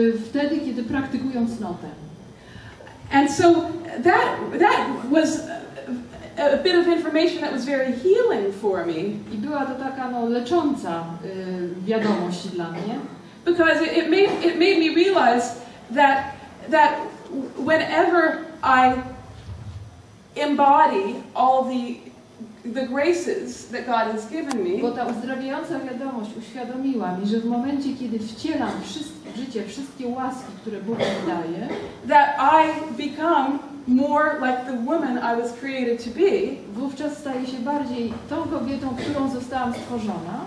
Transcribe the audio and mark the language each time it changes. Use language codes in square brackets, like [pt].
[pl] Wtedy, kiedy praktykują cnotę. [en] And so that was a bit of information that was very healing for me. [pl] I była to taka lecząca wiadomość dla mnie. [en] Because it made me realize that whenever I embody all the graces that God has given me, [pl] bo ta uzdrawiająca wiadomość uświadomiła mi, że w momencie, kiedy wcielam w życie wszystkie łaski, które Bóg mi daje, [en] that I become more like the woman I was created to be. [pl] Wówczas staję się bardziej tą kobietą, którą zostałam stworzona.